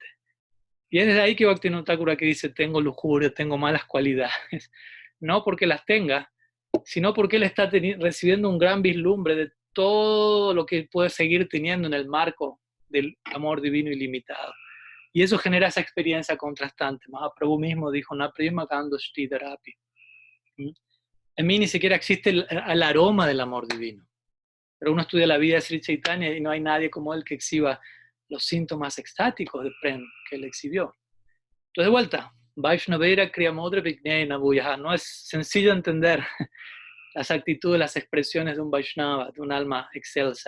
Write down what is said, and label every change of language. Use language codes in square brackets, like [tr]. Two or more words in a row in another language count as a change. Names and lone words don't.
[es] Y es desde ahí que Bhaktivinoda Thakur aquí dice, tengo lujuria, tengo malas cualidades. No porque las tenga, sino porque él está recibiendo un gran vislumbre de todo lo que puede seguir teniendo en el marco del amor divino ilimitado. Y eso genera esa experiencia contrastante. Mahaprabhu mismo dijo, [sa] न प्रेम कन्दो ष्टिदरपि. [es] En mí ni siquiera existe el aroma del amor divino. Pero uno estudia la vida de Sri Chaitanya y no hay nadie como él que exhiba los síntomas extáticos de Prem que él exhibió. Entonces, de vuelta, [sa] वैष्णवेर क्रियमोद्र विज्ञान भूयह. [es] No es sencillo entender las actitudes, las expresiones de un Vaishnava, de un alma excelsa.